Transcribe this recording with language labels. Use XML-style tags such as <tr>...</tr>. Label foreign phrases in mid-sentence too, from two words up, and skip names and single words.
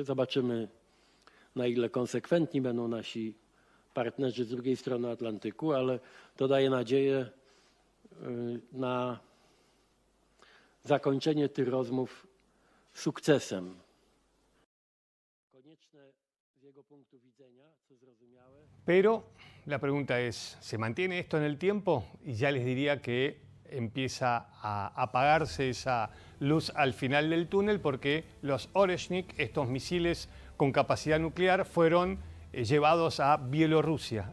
<pl>Zobaczymy, na ile konsekwentni będą nasi partnerzy z drugiej strony Atlantyku, ale to daje nadzieję na zakończenie tych rozmów sukcesem. Konieczne z jego punktu widzenia, co zrozumiałe.</pl> <es>Pero la pregunta es, ¿se mantiene esto en el tiempo? Y ya les diría que empieza a apagarse esa luz al final del túnel porque los Oreshnik, estos misiles con capacidad nuclear, fueron llevados a Bielorrusia.</es>